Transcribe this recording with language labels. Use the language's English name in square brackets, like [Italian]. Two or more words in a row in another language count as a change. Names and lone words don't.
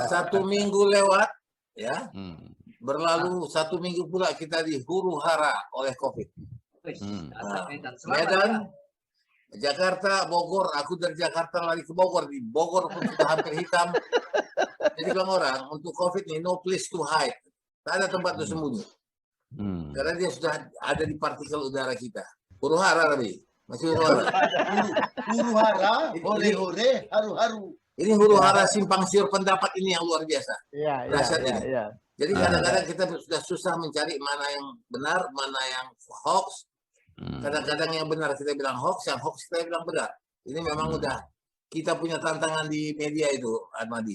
[Indonesian] Satu minggu lewat, ya. Berlalu satu minggu pula kita dihuru-hara oleh COVID. Medan, Jakarta, Bogor. Aku dari Jakarta lari ke Bogor. Di Bogor pun sudah hampir hitam. Jadi bilang orang, untuk COVID ini [English] no place to hide. [Indonesian] Tak ada tempat untuk sembunyi. Karena dia sudah ada di partikel udara kita. Huru-hara tadi. Masih huru-hara. Huru-hara, hore-hore, haru-haru. Ini huru-hara simpang siur pendapat ini yang luar biasa. Iya. Jadi kadang-kadang kita sudah susah mencari mana yang benar, mana yang hoax. Kadang-kadang yang benar kita bilang hoax, yang hoax kita bilang benar. Ini memang udah kita punya tantangan di media itu, Ahmadi.